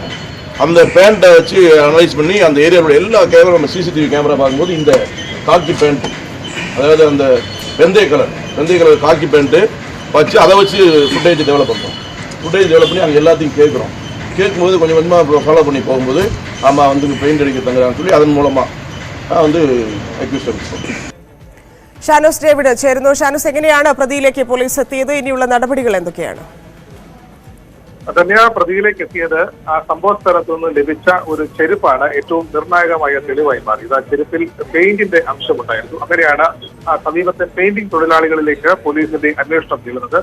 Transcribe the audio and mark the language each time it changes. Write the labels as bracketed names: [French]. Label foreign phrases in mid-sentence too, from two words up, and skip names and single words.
[Tamil] அந்த பேண்ட்டை வச்சு அனலைஸ் பண்ணி அந்த ஏரியாவோட எல்லா கேமரா, நம்ம [English] CCTV camera [Tamil] பார்க்கும்போது இந்த [English] khaki pant, [Tamil] அதாவது அந்த வெந்தய கலர் [English] khaki pantu [Tamil] வச்சு அதை வச்சு [English] footage develop [Tamil] பண்ணுறோம். [English] footage develop [Tamil] பண்ணி அங்கே எல்லாத்தையும் கேட்கும்போது கொஞ்சம் கொஞ்சமாக ஃபாலோ பண்ணி போகும்போது ஆமாம் பெயிண்ட் அடிக்க தங்குறான்னு சொல்லி அதன் மூலமாக அக்யூஸ் பண்ணுறோம். [Malayalam] ഷാനോസ് ഡേവിഡ് ചേരുന്നു. ഷാനോസ്, എങ്ങനെയാണ് പ്രതിയിലേക്ക് പോലീസ് എത്തിയത്? ഇനിയുള്ള നടപടികൾ എന്തൊക്കെയാണ്? ധന്യ, പ്രതിയിലേക്ക് എത്തിയത് ആ സംഭവ സ്ഥലത്തു നിന്ന് ലഭിച്ച ഒരു ചെരുപ്പാണ് ഏറ്റവും നിർണായകമായ തെളിവായി മാറിയത്. ആ ചെരുപ്പിൽ പെയിന്റിന്റെ അംശമുണ്ടായിരുന്നു. അങ്ങനെയാണ് ആ സമീപത്തെ പെയിന്റിംഗ് തൊഴിലാളികളിലേക്ക് പോലീസിന്റെ അന്വേഷണം നീളുന്നത്.